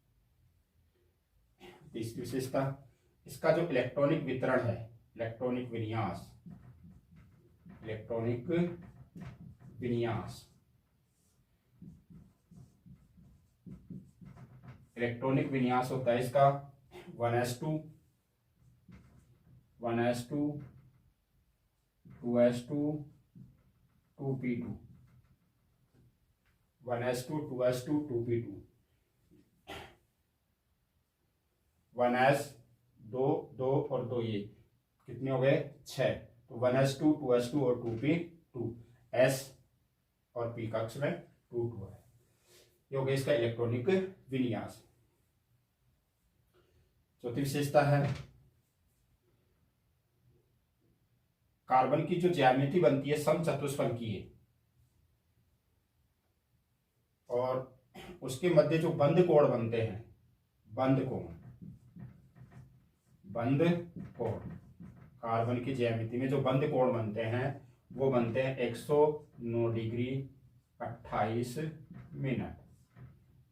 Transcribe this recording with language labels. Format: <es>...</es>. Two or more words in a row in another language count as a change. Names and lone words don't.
<hi>तीसरी विशेषता इसका जो इलेक्ट्रॉनिक वितरण है, इलेक्ट्रॉनिक विन्यास। इलेक्ट्रॉनिक विन्यास। इलेक्ट्रॉनिक विन्यास होता है इसका 1s2 1s2 2s2 2p2 1s2 2s2 2p2 1s 2 2 और 2 ये कितने हो गए? 6। तो 1s2 2s2 और 2p2 s और p कक्ष में 2 2 है। ये हो गया इसका इलेक्ट्रॉनिक विन्यास। चौथी विशेषता है कार्बन की जो ज्यामिति बनती है समचतुष्फलकीय है और उसके मध्य जो बंद कोण बनते हैं, बंद कोण कार्बन की ज्यामिति में जो बंद कोण बनते हैं वो बनते हैं 109 डिग्री 28 मिनट।</hi>